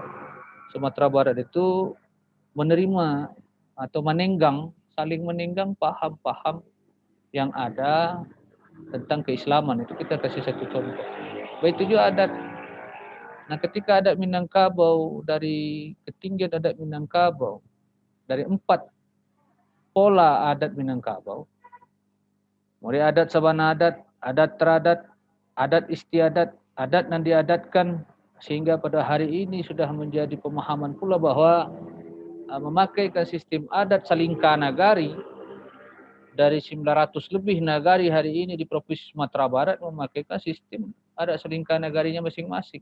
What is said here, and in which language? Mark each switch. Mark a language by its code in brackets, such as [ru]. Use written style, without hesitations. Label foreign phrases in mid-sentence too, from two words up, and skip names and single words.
[id] Sumatera Barat itu menerima atau menenggang, saling menenggang paham-paham yang ada tentang keislaman. Itu kita kasih satu contoh. Baik itu juga adat. Nah, ketika adat Minangkabau, dari ketinggian adat Minangkabau, dari 4 pola adat Minangkabau, mulai [min] adat sabana adat, [id] adat teradat, adat istiadat, adat yang diadatkan, sehingga pada hari ini sudah menjadi pemahaman pula bahwa memakai sistem [min] adat salingka nagari, [id] dari 900 lebih nagari hari ini di Provinsi Sumatera Barat memakai sistem [min] adat salingka nagarinya [id] masing-masing.